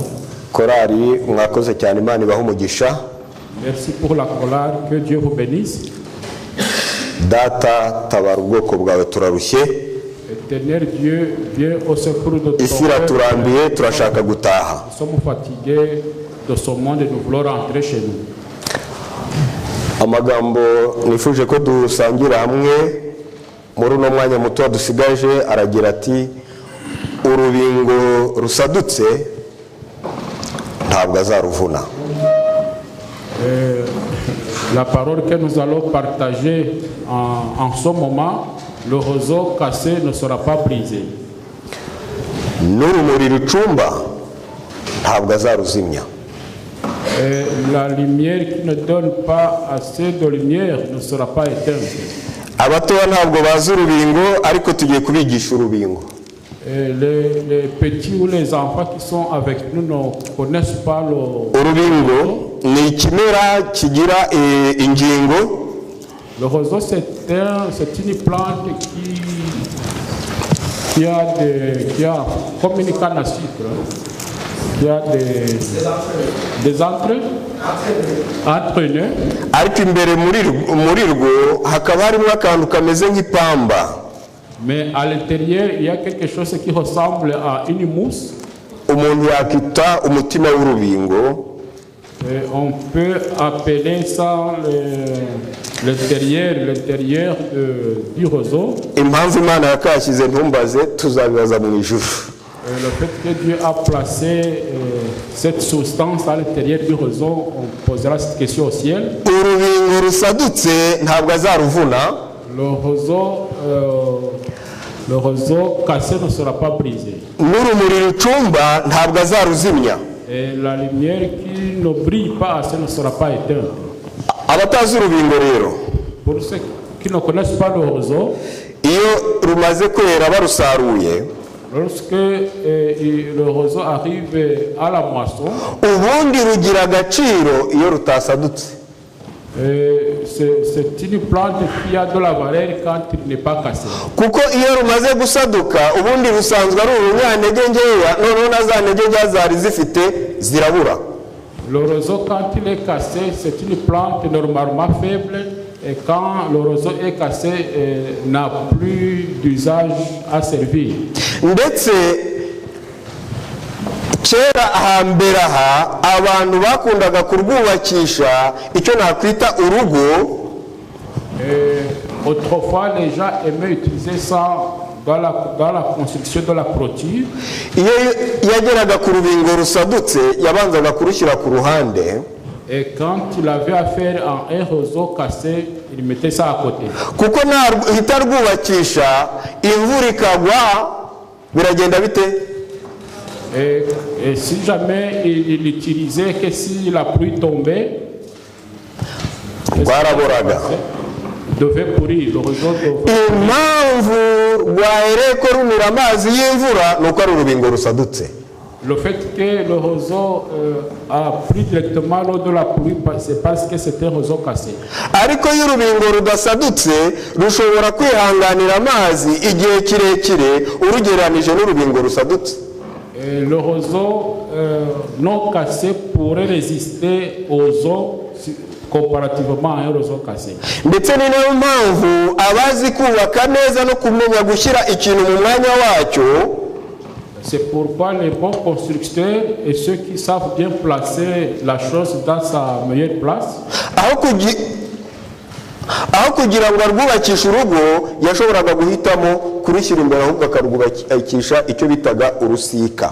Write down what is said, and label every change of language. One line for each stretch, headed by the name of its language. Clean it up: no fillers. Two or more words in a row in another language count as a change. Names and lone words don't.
Kinyarwanda: Korari mwakoze cyane, Imana ibahe umugisha.
French: Merci pour la chorale, que Dieu vous bénisse.
Kinyarwanda: Data tabara ubwoko bwawe turarushye.
French: Éternel Dieu, viens au secours de ton
Kinyarwanda: Isi iraturambiye, turashaka gutaha.
French: Nous sommes fatigués de ce monde et nous voulons rentrer chez nous.
Kinyarwanda: Amagambo nifuje ko dusangira hamwe muri uno mwanya muto dusigaje aragira ati urubingo rusadutse ntabwo azaruvuna.
French: La parole que nous allons partager en ce moment, le roseau cassé ne sera pas brisé.
Kinyarwanda: N'urumuri rucumba ntabwo azaruzimya.
French: La lumière qui ne donne pas assez de lumière ne sera pas éteinte.
Kinyarwanda: Abatoya ntabwo bazi urubingo ariko tugiye kubigisha urubingo.
French: Les petits ou les enfants qui sont avec nous ne connaissent pas le urubingo.
Kinyarwanda: Ni ikimera kigira ingingo.
French: Le roseau c'est une plante qui a comme une canne à sucre, qui a des entraîneurs.
Kinyarwanda: Ariko imbere muri rwo hakaba harimo akantu kameze nk'ipamba.
French: Mais à l'intérieur il y a quelque chose qui ressemble à une mousse.
Kinyarwanda: Umuntu yakita umutima w'urubingo.
French: On peut appeler ça l'intérieur du roseau.
Kinyarwanda: Impamvu Imana yakashyize ntumbaze, tuzabibaza mu ijuru.
French: Le fait que Dieu a placé cette substance à l'intérieur du roseau, on posera cette question au ciel.
Kinyarwanda: Urubingo rusadutse ntabwo azaruvuna.
French: Le roseau cassé ne sera pas brisé.
Kinyarwanda: N'urumuri rucumba ntabwo azaruzimya.
French: Et la lumière qui ne brille pas assez ne sera pas éteinte.
Kinyarwanda: Abatazi urubingo rero,
French: pour ceux qui ne connaissent pas le roseau,
Kinyarwanda: iyo rumaze kwera barusaruye,
French: lorsque le roseau arrive à la moisson,
Kinyarwanda: ubundi rugira agaciro iyo rutasadutse.
French: c'est une plante qui a de la valeur quand il n'est pas cassé.
Kinyarwanda: Kuko iyo rumaze gusaduka ubundi rusanzwe ari urunyantege nkeya, noneho na za ntege nkeya zari zifite zirabura.
French: Le roseau quand il est cassé, c'est une plante normalement faible et quand le roseau est cassé, n'a plus d'usage à servir.
Kinyarwanda: Ndetse kera hambere aha abantu bakundaga kurwubakisha icyo nakwita urugo.
French: Autrefois les gens aimaient utiliser ça dans la construction de la clôture.
Kinyarwanda: Iyo yageraga ku rubingo rusadutse yabanzaga kurushyira ku ruhande.
French: Et quand il avait affaire à un roseau cassé, il mettait ça à côté.
Kinyarwanda: Kuko nahita rwubakisha imvura ikagwa biragenda bite?
French: Et si jamais il utilisait que si la pluie tombait, devait pourrir, le roseau devait.
Kinyarwanda: Impamvu rwahereko rumira amazi y'imvura nuko ari urubingo rusadutse.
French: Le fait que le roseau a pris directement l'eau de la pluie, c'est parce que c'était un roseau cassé.
Kinyarwanda: Ariko iyo urubingo rudasadutse rushobora kwihanganira amazi igihe kirekire urugereranije n'urubingo rusadutse.
French: Le roseau non cassé pourrait résister aux eaux comparativement à un roseau cassé.
Kinyarwanda: Ndetse ni nayo mpamvu abazi kubaka neza no kumenya gushyira ikintu mu mwanya wacyo,
French: C'est pourquoi les bons constructeurs et ceux qui savent bien placer la chose dans sa meilleure place,
Kinyarwanda: aho kugira ngo arwubakishe urugo yashoboraga guhitamo kurishyira imbere ahubwo akarwubakisha icyo bitaga urusika.